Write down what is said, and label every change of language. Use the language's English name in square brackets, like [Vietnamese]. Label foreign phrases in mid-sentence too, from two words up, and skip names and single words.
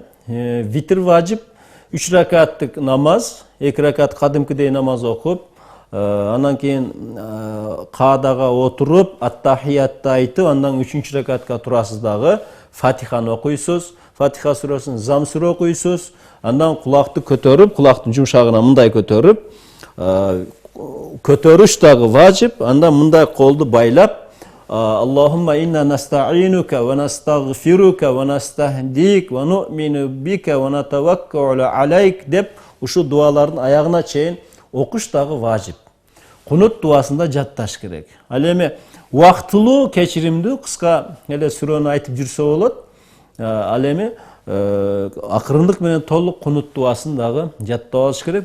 [Kyrgyz] Витр важип 3 ракаттык намаз, 2 ракат кадимкидей намаз окуп, андан кийин каадага отуруп, ат-тахиятты айтып, андан 3-чү ракатка турасыз дагы, Фатиханы окуйсуз, Фатиха сүрөсүн зам сүрө окуйсуз, андан кулакты көтөрүп, кулактын жумшагына мындай көтөрүп, көтөрүш дагы важип, андан мындай колду байлап, [Arabic] اللهم إنا نستعينك ونستغفرك ونستهديك ونؤمن بك ونتوكل عليك [Kyrgyz] деп ушу дуалардын аягына чейин окуш дагы важип. Кунут дуасында жатташ керек. Ал эми убактылуу, кечиримдүү, кыска эле сүрөнү айтып жүрсө болот. Ал эми акырындык менен толук кунут дуасын дагы жаттап алыш керек.